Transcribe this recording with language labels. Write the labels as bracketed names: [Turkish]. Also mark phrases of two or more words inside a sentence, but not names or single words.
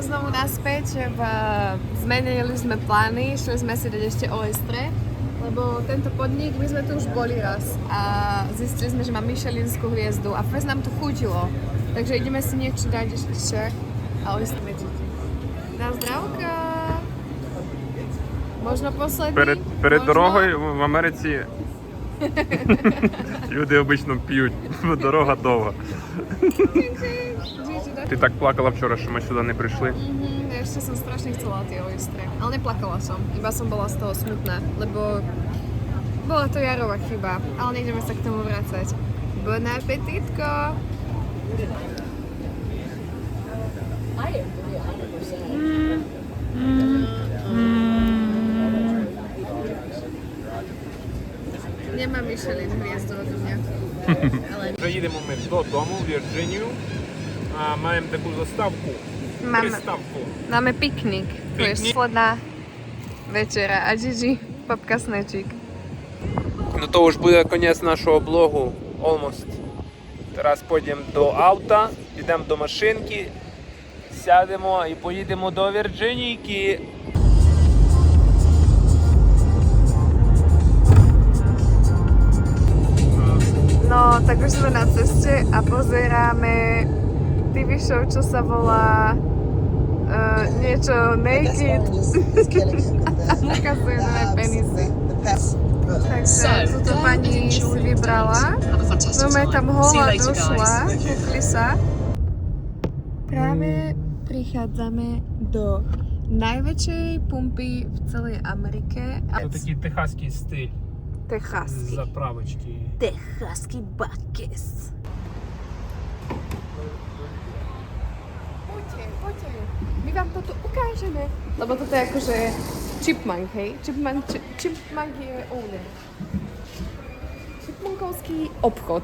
[Slovak] Znovu naspäť, zmenili sme plány, šli sme si dať ešte Oestre, lebo tento podnik, my sme tu už boli raz a zistili sme, že má Michelinskú hviezdu a fest nám to chutilo. Takže ideme si niečo dať ešte a Oestre medžiť. Na zdravka! Možno posledný? [Ukrainian] Перед [Slovak] Možno? [Ukrainian] дорогою в Америці люди обично п'ють, бо дорога довга. Ти так плакала вчора, що ми сюди не прийшли. [Slovak] Ešte som strašne chcela tie Oestre, ale neplakala som, iba som bola z toho smutná, lebo bola to Jarova chyba, ale nejdeme sa k tomu vracať. Bon appetitko! Nemá Michelin hviezdu odo mňa. [Ukrainian] Вже їдемо ми додому, в Вірджинію. А маємо таку заставку, приставку. [Slovak] Máme piknik. Tu je Piknik? posledná večera a Gigi popka snečík. [Ukrainian] Ну то už буде кінець нашого блогу, almost. Зараз підемо до авто, підемо до машинки, сядемо і поїдемо до Вірджинійки. [Slovak] No, tak už sme na ceste a pozeráme [English] TV show, [Slovak] čo sa volá niečo naked. A ukazujú nové penisy. Takže túto pani si vybrala. No, tam holá došla, kúkli sa. Práve prichádzame do najväčšej pumpy v celej Amerike. [Ukrainian] Це такий техаський стиль, [Slovak] Techasky. [Ukrainian] заправочки. [Slovak] Techasky buckets. Poďte. My vám toto ukážeme. Lebo toto je akože chipmunk, hej? Chipmunk je owner. Chipmunkovský obchod.